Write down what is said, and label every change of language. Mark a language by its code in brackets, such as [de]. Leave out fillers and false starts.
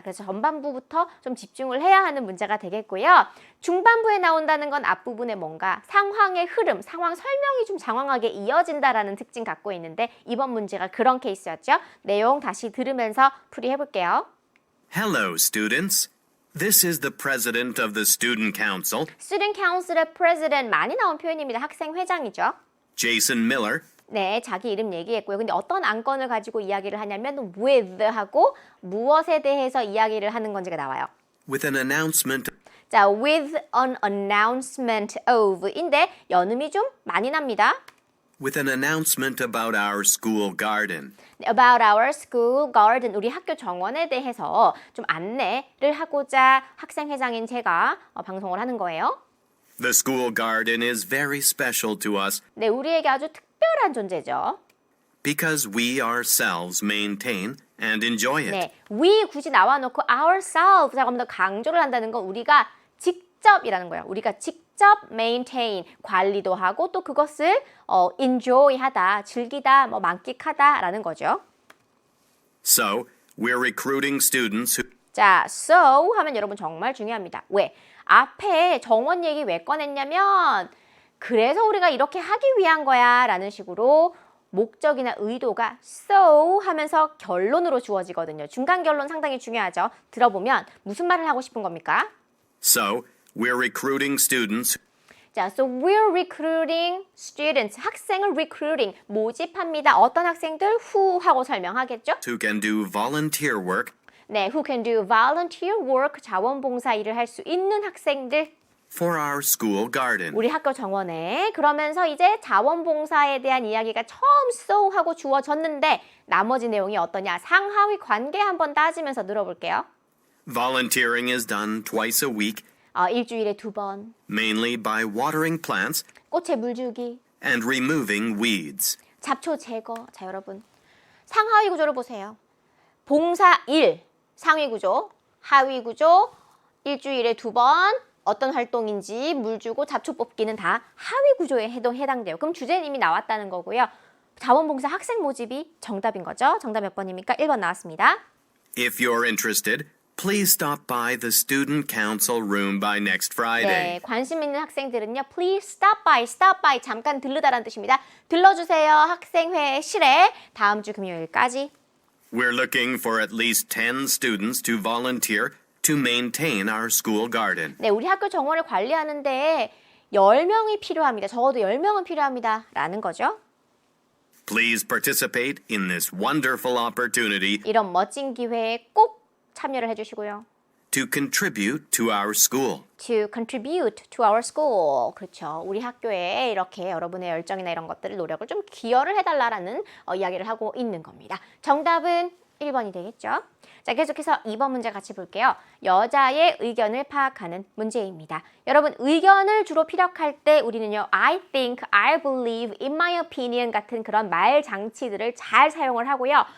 [ko] 그래서 전반부부터 좀 집중을 해야 하는 문제가 되겠고요. 중반부에 나온다는 건 앞부분에 뭔가 상황의 흐름, 상황 설명이 좀 장황하게 이어진다라는 특징 갖고 있는데 이번 문제가 그런 케이스였죠. 내용 다시 들으면서 풀이해 볼게요. [en] Hello, students. This is the president of the Student Council, [ko] Student Council의 president 많이 나온 표현입니다. 학생회장이죠. [en] Jason Miller. [ko] 네, 자기 이름 얘기했고요. 근데 어떤 안건을 가지고 이야기를 하냐면 with 하고 무엇에 대해서 이야기를 하는 건지가 나와요. [en] With an announcement [ko] 자, [en] with an announcement of [ko] 인데 연음이 좀 많이 납니다. [en] with an announcement about our school garden. About our school garden, [ko] 우리 학교 정원에 대해서 좀 안내를 하고자 학생회장인 제가 방송을 하는 거예요. [en] The school garden is very special to us [ko] 네, 우리에게 아주 특별한 존재죠. [en] because we ourselves maintain and enjoy it. [ko] 네, we 굳이 나와놓고 ourselves 조금 더 강조를 한다는 건 우리가 직접이라는 거예요. 우리가 직접 maintain, 관리도 하고 또 그것을 enjoy하다, 즐기다, 만끽하다라는 거죠. [en] So, we're recruiting students who [ko] 자, so 하면 여러분 정말 중요합니다. 왜? 앞에 정원 얘기 왜 꺼냈냐면 그래서 우리가 이렇게 하기 위한 거야 라는 식으로 목적이나 의도가 so 하면서 결론으로 주어지거든요. 중간 결론 상당히 중요하죠. 들어보면 무슨 말을 하고 싶은 겁니까? [en] So, we're recruiting students 자, so we're recruiting students. [ko] 학생을 recruiting, 모집합니다. 어떤 학생들? who 하고 설명하겠죠? [en] who can do volunteer work [ko] 네, [en] who can do volunteer work, [ko] 자원봉사 일을 할 수 있는 학생들. [en] for our school garden. [ko] 우리 학교 정원에. 그러면서 이제 자원봉사에 대한 이야기가 처음 so 하고 주어졌는데 나머지 내용이 어떠냐? 상하위 관계 한번 따지면서 들어볼게요. [en] Volunteering is done twice a week, [ko] 일주일에 2번. [en] mainly by watering plants [ko] 꽃에 물 주기. [en] and removing weeds. [ko] 잡초 제거. 자, 여러분. 상하위 구조를 보세요. 봉사 1, 상위 구조, 하위 구조, 일주일에 2번, 어떤 활동인지 물 주고 잡초 뽑기는 다 하위 구조에 해당돼요. 그럼 주제는 이미 나왔다는 거고요. 자원봉사 학생 모집이 정답인 거죠. 정답 몇 번입니까? 1번 나왔습니다. [en] If you're interested, please stop by the Student Council room by next Friday. [ko] 네, 관심 있는 학생들은요. [en] Please stop by, [ko] 잠깐 들르다라는 뜻입니다. 들러주세요. 학생회실에 다음 주 금요일까지. [en] We're looking for at least 10 students to volunteer to maintain our school garden. [ko] 네, 우리 학교 정원을 관리하는데 10명이 필요합니다. 적어도 10명은 필요합니다. 라는 거죠. [en] Please participate in this wonderful opportunity [ko] 이런 멋진 기회에 꼭 참여를 해주시고요. [en] to contribute to our school. To contribute to our school. [ko] 그렇죠. 우리 학교에 이렇게 여러분의 열정이나 이런 것들을 노력을 좀 기여를 해달라라는 이야기를 하고 있는 겁니다. 정답은 1번이 되겠죠. 자, 계속해서 2번 문제 같이 볼게요. 여자의 의견을 파악하는 문제입니다. 여러분, 의견을 주로 피력할 때 우리는요, [en] I think, I believe, in my opinion [ko] 같은 그런 말 장치들을 잘 사용을 하고요.